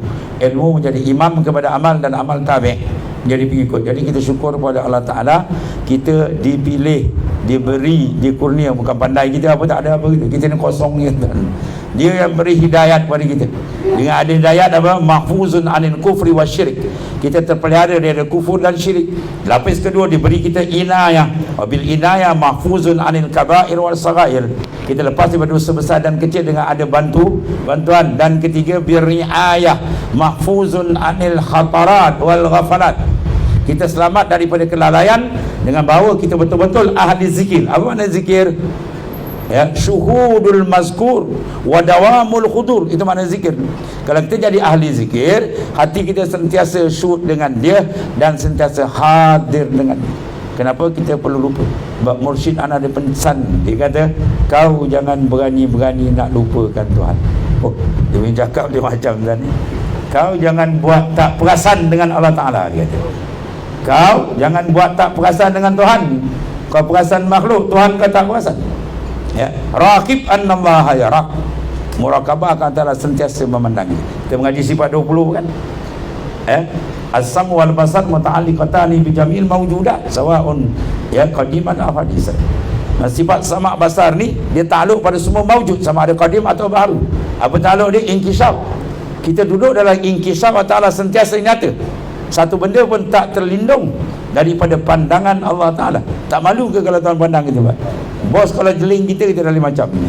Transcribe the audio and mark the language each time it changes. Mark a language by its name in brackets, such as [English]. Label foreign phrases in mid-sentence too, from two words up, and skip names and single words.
[Malay] Ilmu menjadi imam kepada amal dan amal tabi' jadi pengikut. Jadi kita syukur kepada Allah Ta'ala, kita dipilih, diberi, dikurnia. Bukan pandai kita apa, tak ada apa kita ni kosong ni kan. Dia yang beri hidayat kepada kita. Dengan ada hidayat apa? [Arabic] محفوظ عن الكفر والشرك. [Malay] Kita terpelihara dari kufur dan syirik. Lapis kedua diberi kita inayah. [Arabic] وبالعناية محفوظ عن الكبائر والصغائر. [Malay] Kita lepas daripada dosa besar dan kecil dengan ada bantuan. Dan ketiga [Arabic] بالرعاية محفوظ عن الخطرات والغفلات. [Malay] Kita selamat daripada kelalaian dengan bahawa kita betul-betul ahli zikir. Apa makna zikir? Ya, [Arabic] شهود المذكور ودوام الحضور, [Malay] itu makna zikir. Kalau kita jadi ahli zikir, hati kita sentiasa syuhud dengan dia dan sentiasa hadir dengan dia. Kenapa kita perlu lupa? Sebab mursyid ana ada pesan, dia kata kau jangan berani-berani nak lupakan Tuhan. Oh, dia punya cakap dia macam ni. Kau jangan buat tak perasan dengan Allah Ta'ala, dia kata. Kau jangan buat tak perasan dengan Tuhan. Kau perasan makhluk, Tuhan kau tak perasan. Ya, [Arabic] راقب أن الله يراك. [Malay] Murakabah akan antara sentiasa memandangi. Kita mengaji sifat 20 kan? [Arabic] السمع والبصر متعلقتان بجميع الموجودات سواء يا قديما أو حادثا. [Malay] Sifat sama basar ni dia takluk pada semua mawjud, sama ada qadim atau baru. Apa takluk dia? Inkisaf. Kita duduk dalam inkisaf Allah Ta'ala sentiasa nyata. Satu benda pun tak terlindung daripada pandangan Allah Ta'ala. Tak malu ke kalau Tuhan pandang kita, Pak? Bos kalau jeling kita dah lain macam ni.